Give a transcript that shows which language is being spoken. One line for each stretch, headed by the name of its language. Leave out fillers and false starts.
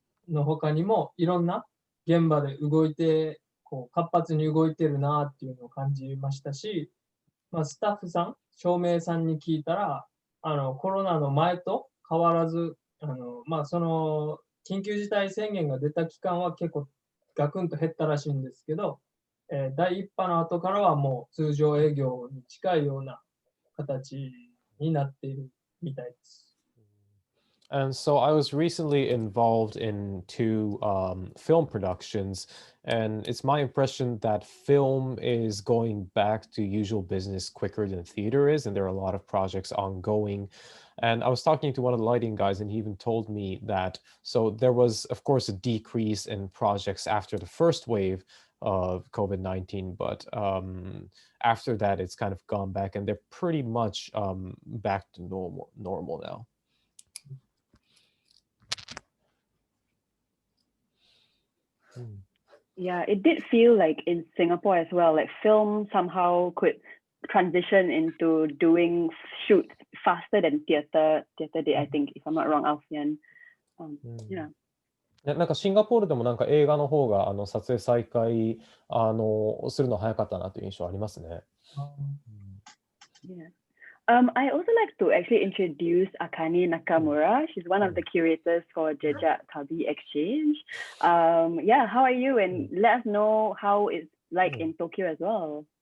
Japanese: の他にもいろんな現場で動いてこう活発に動いてるなっていうのを感じましたし、スタッフさん、照明さんに聞いたらコロナの前と変わらずその緊急事態宣言が出た期間は結構ガクンと減ったらしいんですけど、第1波の後からはもう通常営業に近いような形になっているみたいです。
English: And so I was recently involved in 2 film productions, and it's my impression that film is going back to usual business quicker than theater is, and there are a lot of projects ongoing. And I was talking to one of the lighting guys, and he even told me that, so there was, of course, a decrease in projects after the first wave of COVID-19, but after that, it's kind of gone back, and they're pretty much back to normal now. Yeah, it did feel like in Singapore as well, like film somehow could transition into doing shoots faster than theater did, I think, if I'm not wrong, Alfian. Yeah.
Japanese: なんかシンガポールでもなんか映画の方が撮影再開するの早かったなという印象ありますね。
English: Yeah. I also like to actually introduce Akane Nakamura. She's one of the curators for Jejak-旅Exchange. Yeah, how are you? And let us know how it's like in Tokyo as well.